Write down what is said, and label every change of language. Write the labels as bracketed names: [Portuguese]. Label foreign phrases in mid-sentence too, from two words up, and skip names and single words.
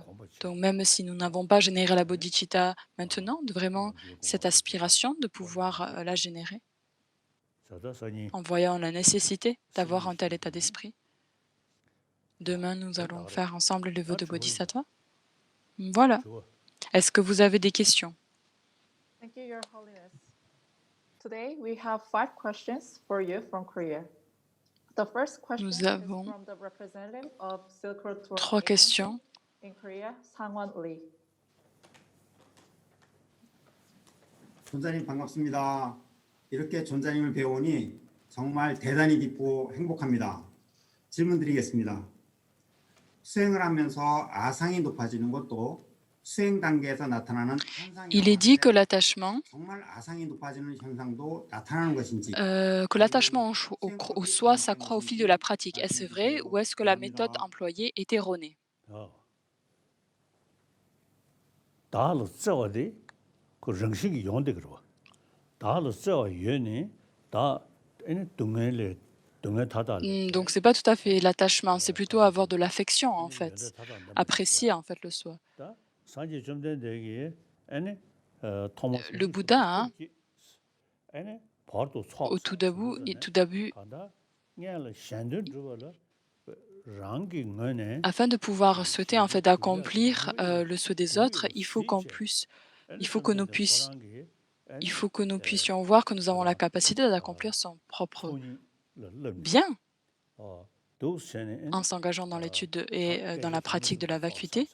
[French] Donc même si nous n'avons pas généré la bodhicitta maintenant, vraiment cette aspiration de pouvoir la générer, en voyant la nécessité d'avoir un tel état d'esprit. Demain, nous allons faire ensemble le vœu de Bodhisattva. Voilà. Est-ce que vous avez des questions? [English] Thank you, Your Holiness. Today, we have 5 questions for you from Korea. The first question [French] Nous [English] is [French] avons [English] from the representative of Silk Road Tour [French] 3 questions. [English] in Korea, Sangwon Lee. [Korean] 존자님 반갑습니다. 이렇게 존자님을 배우니 정말 대단히 기쁘고 행복합니다. 질문 드리겠습니다. 수행을 하면서 아상이 높아지는 것도 수행 단계에서 나타나는 현상이라고 [French] Il est dit que [Korean] 하는데 [French] l'attachement [Korean] 정말 아상이 높아지는 현상도 나타나는 것인지 [French] au soi s'accroît au fil de la pratique. Est-ce vrai ou est-ce que la méthode employée est erronée? 그 정식이 용데 그러. 다를 써 유연이 다 Donc, c'est pas tout à fait l'attachement, c'est plutôt avoir de l'affection, en fait. Apprécier, en fait, le soi. Le Bouddha, hein, au tout début, afin de pouvoir souhaiter, en fait, d'accomplir le souhait des autres, il faut que nous puissions, il faut que nous puissions voir que nous avons la capacité d'accomplir son propre bien en s'engageant dans l'étude et dans la pratique de la vacuité.